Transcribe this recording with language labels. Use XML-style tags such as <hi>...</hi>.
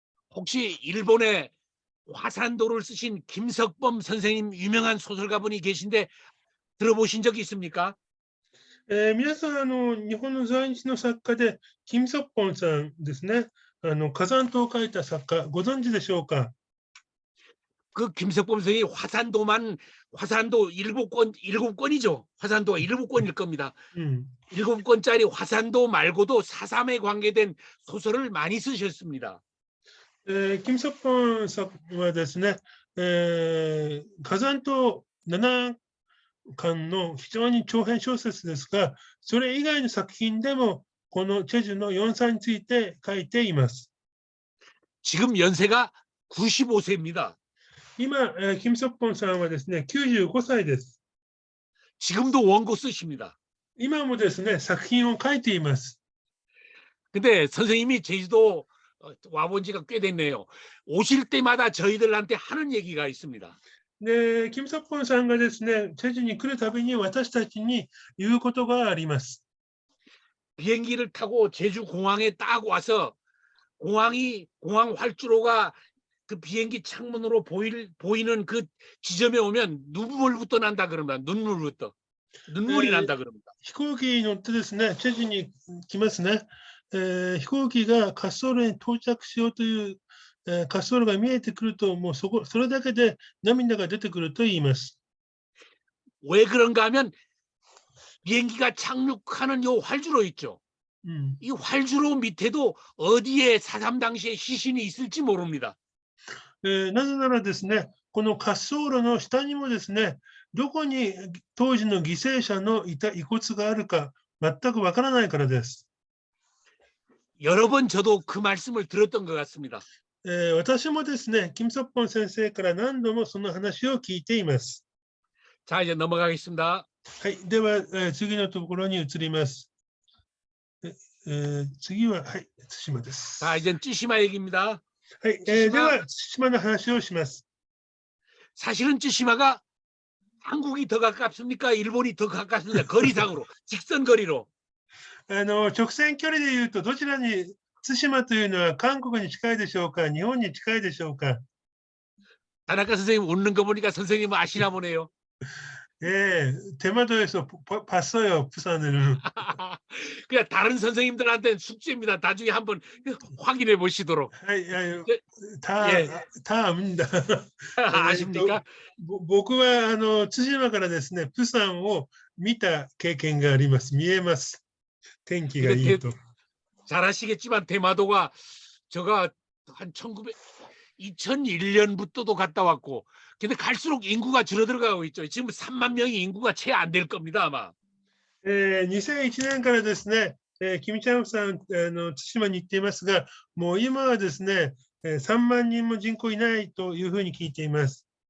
<ko>혹시 일본의 화산도를 쓰신 김석범 선생님 유명한 소설가분이 계신데 들어보신 적이 있습니까?</ko> <ja>皆さん、日本の在日の作家で、金ソッポンさんですね。火山島を書いた作家、ご存知でしょうか？</ja> <ko>그 김석범 선생이 화산도 일곱 권이죠. 화산도가 7권일 겁니다. うん。 7권짜리 화산도 말고도 4.3에 관계된 소설을 많이 쓰셨습니다.</ko> <ja>金ソッポンさんはですね、火山島7巻の非常に長編小説ですが、それ以外の作品でも、このチェジュの4歳について書いています。</ja> <ko>지금 연세가 95세입니다.</ko> <ja>今、金ソッポンさんはですね、95歳です。</ja> <ko>지금도 원고 쓰십니다.</ko> <ja>今もですね、作品を書いています。</ja> <ko>근데 선생님이 제주도 와본 지가 꽤 됐네요. 오실 때마다 저희들한테 하는 얘기가 있습니다.</ko> <ja>で、金ソッポンさんがですね、チェジュに来るたびに私たちに言うことがあります。</ja> <ko>비행기를 타고 제주 공항에 딱 와서 공항 활주로가 그 비행기 창문으로 보이는 그 지점에 오면 눈물부터 난다 그럽니다. 눈물이 난다 그럽니다.</ko> <ja>飛行機に乗ってですね、チェジュに来ますね。飛行機が滑走路に到着しようという、滑走路が見えてくると、もうそれだけで涙が出てくると言います。</ja> <ko>왜 그런가 하면 비행기가 착륙하는 요 활주로 있죠. 이 활주로 밑에도 어디에 4.3 당시에 시신이 있을지 모릅니다.</ko> <ja>なぜならですね、この滑走路の下にもですね、どこに当時の犠牲者の遺骨があるか全くわからないからです。</ja> <ko>여러 번 저도 그 말씀을 들었던 것 같습니다.</ko> <ja>私もですね、金ソッポン先生から何度もその話を聞いています。</ja> <ko>자, 이제 넘어가겠습니다.</ko> <ja>はい、では、次のところに移ります。次は、はい、対馬です。</ja> <ko>자, 이젠 찌시마 얘기입니다.</ko> <ja>はい、では、対馬の話をします。</ja> <ko>사실은 찌시마가 한국이 더 가깝습니까? 일본이 더 가깝습니까? 거리상으로, 직선 거리로.</ko> <ja>直線距離でいうと、どちらに、対馬というのは韓国に近いでしょうか、日本に近いでしょうか。</ja> <ko>다나카 선생님 웃는 거 보니까 선생님은 아시나 보네요. 대마도에서 봤어요, 부산을. 그냥 다른 선생님들한테는 숙제입니다. 나중에 한번 확인해 보시도록. 다 압니다. 아십니까?</ko> <ja>僕は対馬からですね、釜山を見た経験があります。見えます。天気がいいと。</ja> <ko>잘 아시겠지만 대마도가 제가 한 2001년부터도 갔다 왔고, 근데 갈수록 인구가 줄어들어가고 있죠. 지금 3만 명이 인구가 채 안 될 겁니다, 아마.</ko> <ja>2001年からですね、キムチャンさん対馬に行っていますが、もう今はですね、3万人も人口いないというふうに聞いています。</ja>